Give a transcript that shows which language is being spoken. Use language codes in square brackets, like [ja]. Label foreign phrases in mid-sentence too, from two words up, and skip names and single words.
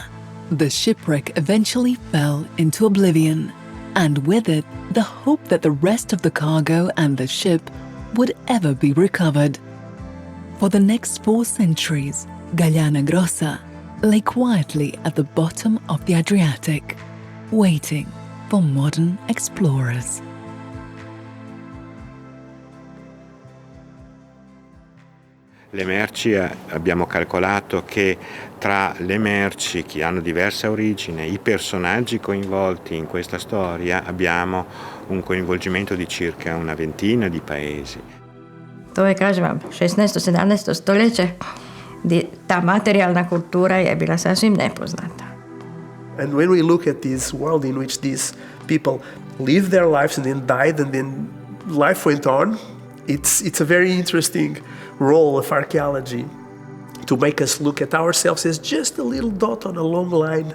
[en] The shipwreck eventually fell into oblivion, and with it, the hope that the rest of the cargo and the ship would ever be recovered. For the next 4 centuries, Galliano Grossa lay quietly at the bottom of the Adriatic, waiting for modern explorers. [it] Le merci, abbiamo calcolato che tra le merci che hanno diversa origine, i personaggi coinvolti in questa storia, abbiamo un coinvolgimento di circa una ventina di paesi. [hr] To je, kažem vam, 16. 17. stoljeće gdje ta materijalna kultura je bila sasvim nepoznata. [en] And when we look at this world in which these people lived their lives and then died and then life went on, it's a very interesting role of archaeology to make us look at ourselves as just a little dot on a long line.